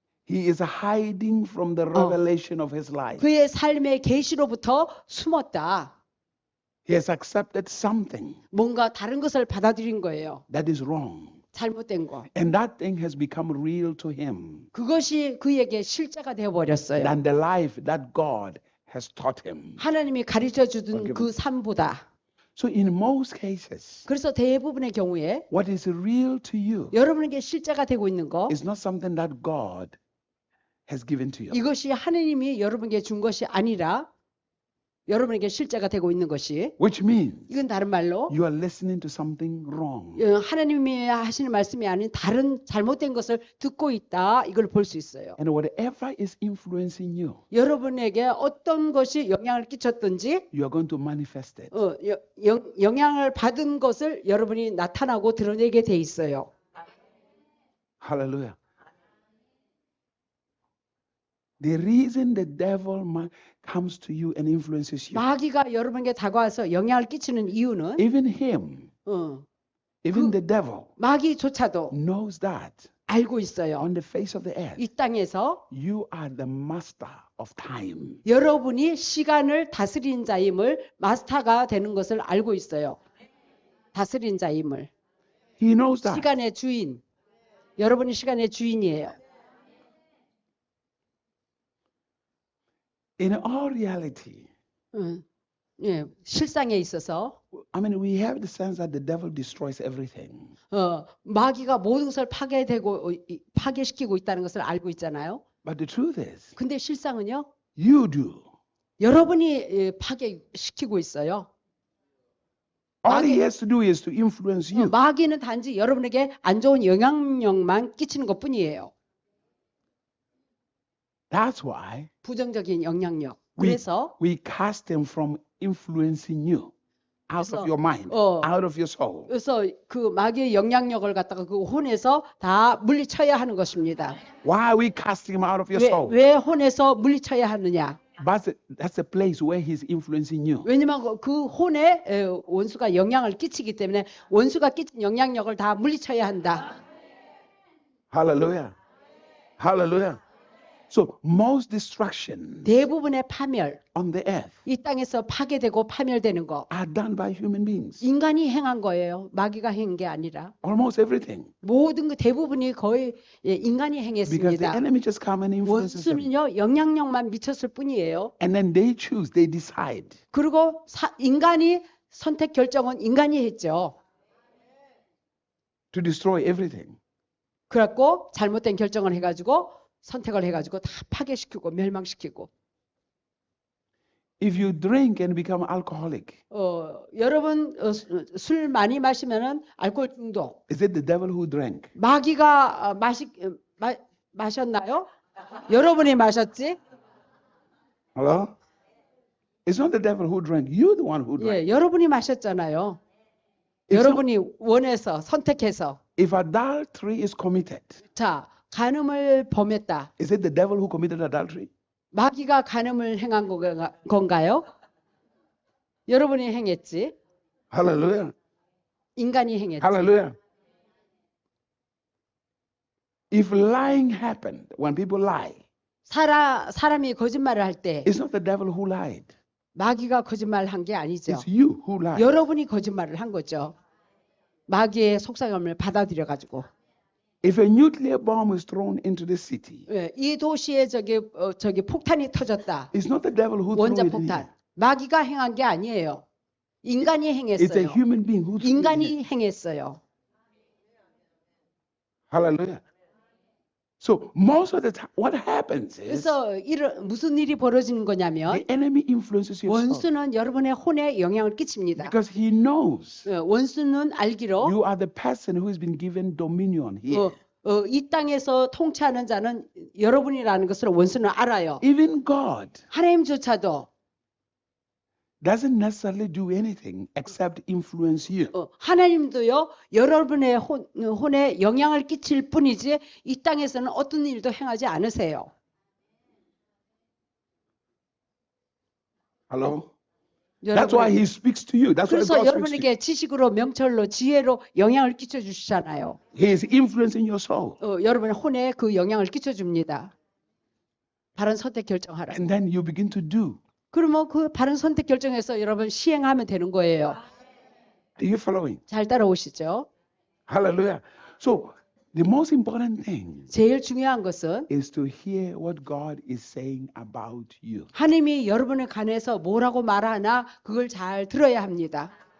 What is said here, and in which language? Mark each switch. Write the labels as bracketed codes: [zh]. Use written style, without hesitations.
[en] He is hiding from the revelation of his life. [ko] 그의 삶의 계시로부터 숨었다. [en] He has accepted something [ko] 뭔가 다른 것을 받아들인 거예요. [en] that is wrong. [ko] 잘못된 거. [en] And that thing has become real to him [ko] 그것이 그에게 실제가 되어 버렸어요. [en] than the life that God has taught him. [ko] 하나님이 가르쳐 주던 그 삶보다. [en] So in most cases, [ko] 그래서 대부분의 경우에 [en] what is real to you [ko] 여러분에게 실제가 되고 있는 거 [en] is not something that God has given to you. [ko] 이것이 하나님이 여러분에게 준 것이 아니라 여러분에게 실제가 되고 있는 것이 [en] Which means [ko] 이건 다른 말로 [en] you are listening to something wrong. [ko] 하나님이 하시는 말씀이 아닌 다른 잘못된 것을 듣고 있다. 이걸 볼 수 있어요. [en] And whatever is influencing you, [ko] 여러분에게 어떤 것이 영향을 끼쳤든지 [en] you are going to manifest it. [ko] 영향을 받은 것을 여러분이 나타나고 드러내게 돼 있어요. [en] Hallelujah. The reason the devil comes to you and influences you, [ko] 마귀가 여러분에게 다가와서 영향을 끼치는 이유는 [en] even him, even the devil [ko] 마귀조차도 [en] knows that [ko] 알고 있어요. [en] on the face of the earth, [ko] 이 땅에서 [en] you are the master of time. [ko] 여러분이 시간을 다스린 자임을 마스터가 되는 것을 알고 있어요. 다스린 자임을. [en] He knows that. [ko] 시간의 주인. 여러분이 시간의 주인이에요. [en] In all reality, [ko] 예, 실상에 있어서 [en] I mean, we have the sense that the devil destroys everything. [ko] 마귀가 모든 것을 파괴시키고 있다는 것을 알고 있잖아요. [en] But the truth is, [ko] 근데 실상은요, [en] you do. [ko] 여러분이 파괴시키고 있어요. [en] All he has to do is to influence you. [ko] 마귀는 단지 여러분에게 안 좋은 영향력만 끼치는 것뿐이에요. [en] That's why [ko] 부정적인 영향력. 그래서 [en] we cast him from influencing you out of your mind, out of your soul. [ko] 그래서 그 마귀의 영향력을 갖다가 그 혼에서 다 물리쳐야 하는 것입니다. [en] Why are we casting him out of your soul? [ko] 왜 혼에서 물리쳐야 하느냐? [en] That's a place where he's influencing you. [ko] 왜냐면 그 혼에 원수가 영향을 끼치기 때문에 원수가 끼친 영향력을 다 물리쳐야 한다. [en] Hallelujah. Hallelujah. So most destruction [ko] 대부분의 파멸, [en] on the earth [ko] 이 땅에서 파괴되고 파멸되는 거 [en] are done by human beings. [ko] 인간이 행한 거예요. 마귀가 행한 게 아니라 [en] Almost everything. [ko] 모든 그 대부분이 거의 인간이 [en] Because the [ko] 행했습니다. [en] enemy just come and influences them. [ko] 원수는요 영향력만 미쳤을 뿐이에요. [en] And then they choose, they decide. [ko] 그리고 인간이 선택 결정은 인간이 했죠. [en] To destroy everything. [ko] 그래갖고 잘못된 결정을 해가지고 선택을 해가지고 다 파괴시키고 멸망시키고. [en] If you drink and become alcoholic, [ko] 여러분 술 많이 마시면은 알코올 중독. [en] is it the devil who drank? [ko] 마귀가 마셨나요? 여러분이 마셨지? [en] Hello? It's not the devil who drank. You're the one who drank. [ko] 예, 여러분이 마셨잖아요. 여러분이 원해서 선택해서. [en] If adultery is committed, [ko] 자, 간음을 범했다. [en] is it the devil who committed adultery? [ko] 마귀가 간음을 행한 건가요? 여러분이 행했지. [en] Hallelujah. [ko] 인간이 행했지. [en] Hallelujah. If lying happened, when people lie, [ko] 사람이 거짓말을 할 때 [en] it's not the devil who lied. [ko] 마귀가 거짓말한 게 아니죠. [en] It's you who lied. [ko] 여러분이 거짓말을 한 거죠. 마귀의 속삭임을 받아들여 가지고 [en] If a nuclear bomb is thrown into the city, [ko] 이 도시에 저기 폭탄이 터졌다. [en] it's not the devil who threw [ko] 원자 [en] it in here. [ko] 폭탄. 마귀가 행한 게 아니에요. 인간이 [en] It's a [ko] 행했어요. [en] human being who threw it in here. [ko] 인간이 행했어요. [en] Hallelujah. So most of the time, what happens is [ko] 그래서 무슨 일이 벌어지는 거냐면 [en] the enemy influences your soul [ko] 원수는 여러분의 혼에 영향을 끼칩니다. [en] because he knows [ko] 원수는 알기로 [en] you are the person who has been given dominion here. [ko] 이 땅에서 통치하는 자는 여러분이라는 것을 원수는 알아요. [en] Even God [ko] 하나님조차도 [en] doesn't necessarily do anything except influence you. [ko] 하나님도요 여러분의 혼에 영향을 끼칠 뿐이지 이 땅에서는 어떤 일도 행하지 않으세요. [en] Hello? That's why he speaks to you. That's why [ko] 그래서 [en] God speaks to you. [ko] 여러분에게 지식으로 명철로 지혜로 영향을 끼쳐 주시잖아요. [en] He is influencing your soul. [ko] 여러분의 혼에 그 영향을 끼쳐 줍니다. 바른 선택 결정하라. [en] And then you begin to do. [ko] 그러면 그 바른 선택 결정해서 여러분 시행하면 되는 거예요. [en] Are you following? [ko] 잘 따라오시죠? [en] Hallelujah. So the most important thing [ko] 제일 중요한 것은 [en] is to hear what God is saying about you. [ko] 하나님이 여러분에 관해서 뭐라고 말하나 그걸 잘 들어야 합니다.